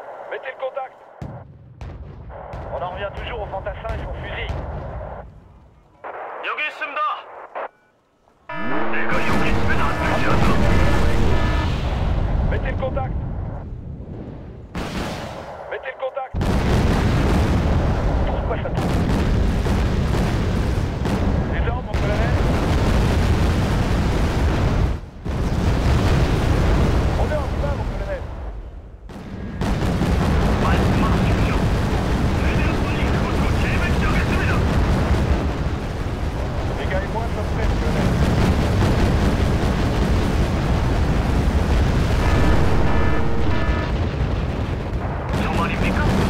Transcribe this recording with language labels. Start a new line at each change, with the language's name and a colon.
French: Mettez le contact. On en revient toujours aux fantassins et aux fusils.
Korean: 여기 있습니다. 내가 여기 있으면 안 되지 않나?
French: Mettez le contact. Mettez le contact. Pourquoi ça tourne? Les armes, mon colonel. On est en bas, mon colonel.
Korean: 말씀하십시오. 최대한 빨리 그것으로 재배치하겠습니다.
French: Les gars et moi sommes prêts, mon colonel.
Korean: 저 말입니까?